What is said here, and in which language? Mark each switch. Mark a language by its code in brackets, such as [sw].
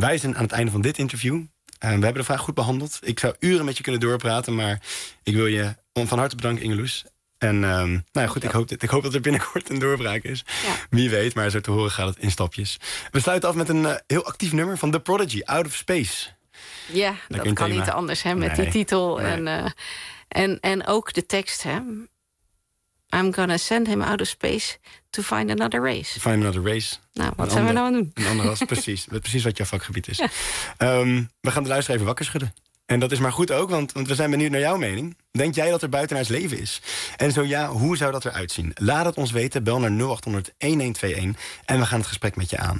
[nl] Wij zijn aan het einde van dit interview. We hebben de vraag goed behandeld. Ik zou uren met je kunnen doorpraten, maar ik wil je van harte bedanken, Ingeloes. En ik hoop dat er binnenkort een doorbraak is. Ja. Wie weet, maar zo te horen gaat het in stapjes. We sluiten af met een heel actief nummer van The Prodigy, Out of Space. Ja, dat kan niet anders, hè, met die titel. Nee. En ook de tekst, hè. [en] I'm gonna send him out of space to find another race. Find another race. [nl] Nou, wat zijn we nou aan doen? Een andere race, precies. Precies wat jouw vakgebied is. Ja. We gaan de luisteraar even wakker schudden. En dat is maar goed ook, want we zijn benieuwd naar jouw mening. Denk jij dat er buitenaards leven is? En zo ja, hoe zou dat eruit zien? Laat het ons weten, bel naar 0800-1121 en we gaan het gesprek met je aan.